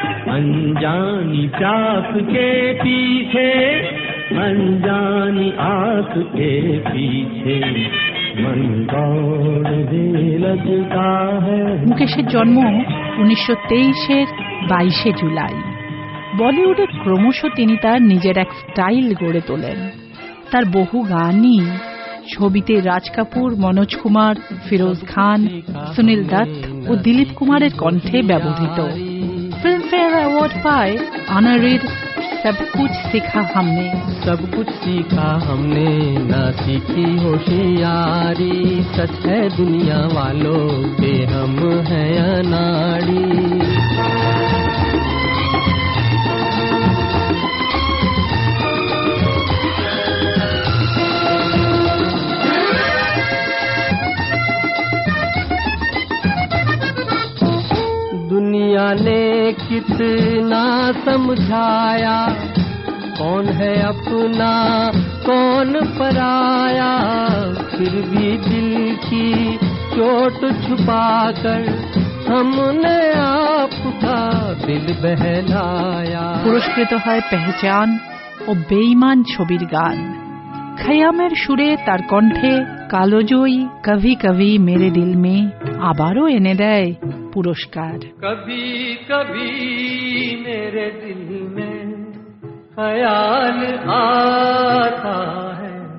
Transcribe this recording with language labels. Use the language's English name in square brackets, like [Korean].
[Hindi] अनजानी प्यास के पीछे, अनजानी आस के पीछे, मन दौड़ने लगता है। [Bangla] মুকেশের জন্ম 1923-এর 22শে জুলাই। বলিউডে ক্রমশ তিনি তার নিজের এক স্টাইল গড়ে তোলেন। তার বহু গানই ছবিতে রাজ কাপুর, মনোজ কুমার, ফিরোজ খান, সুনীল দত্ত ও দিলীপ কুমারের কণ্ঠে ব্যবহৃত। ফিল্মফেয়ার অ্যাওয়ার্ড পায় অনারির সব কুছ সিখা হামনে। [Hindi] सब कुछ सीखा हमने, ना सीखी होशियारी। सच है दुनिया वालों पे हम है अनाड़ी। दुनिया ने कितना समझाया, कौन है अपना कौन पराया। फिर भी दिल की चोट छुपाकर हमने आपका दिल बहलाया। [Bangla] পুরস্কৃত হয় পেহচান ও বেঈমান ছবির গান। খয়ামের সুরে তার কণ্ঠে কালোজয়ী কভি কভি মেরে দিল মে আবারও এনে দেয় পুরস্কার। [Hindi] कभी कभी मेरे दिल में ख्याल आता है,